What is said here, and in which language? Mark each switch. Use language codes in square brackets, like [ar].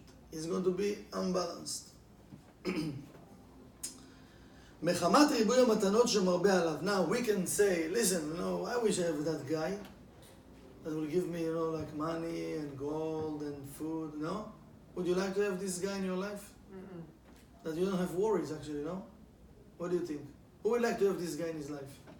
[en] He's going to be unbalanced. [he] מחמת ריבוי המתנות שמרבה עליו. [en] Now we can say, listen, you know, I wish I have that guy that will give me, you know, like money and gold and food, no? Would you like to have this guy in your life? Mm-mm. That you don't have worries, actually, no? What do you think? Who would like to have this guy in his life?